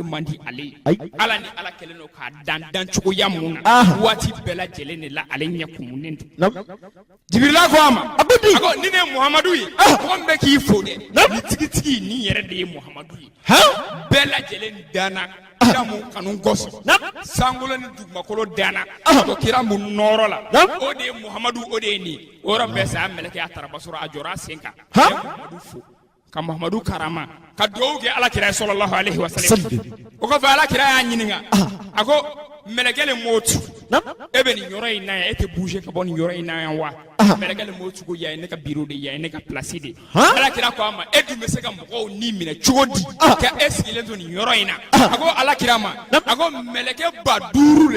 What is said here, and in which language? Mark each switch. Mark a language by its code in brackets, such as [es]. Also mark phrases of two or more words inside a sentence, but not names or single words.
[bm] man di ale ye Ala ni Ala kɛlen don k'a dan cogoya mun na waati bɛɛ lajɛlen de la ale ɲɛ kumunen don Jibirila ko a ma a ko ni ne ye Muhamadu ye mɔgɔ min bɛ k'i fo dɛ ni tigitigi ni yɛrɛ de ye Muhamadu ye bɛɛ lajɛlen danna kira mun kanu gɔsɔ sankolo ni dugumakolo danna ko kira mun nɔrɔ la o de ye Muhamadu o de ye nin o yɔrɔ bɛɛ saya mɛlɛkɛ a taraba sɔrɔ a jɔra a sen kan Muhamadu fo ka Muhamadu karama ka dugawu kɛ Alakira [ar] صلى الله عليه وسلم [bm] o kɔfɛ Alakira y'a ɲininka a ko mɛlɛkɛ le motu e bɛ nin yɔrɔ in na yan e tɛ bouger ka bɔ nin yɔrɔ in na yan wa mɛlɛkɛ le m'o cogo ya ne ka bureau de ya ne ka place de alakira ko ama e dun bɛ se ka mɔgɔw ni minɛ cogo di ka e sigilen to nin yɔrɔ in na a ko alakira ma a ko mɛlɛkɛ 5,000 de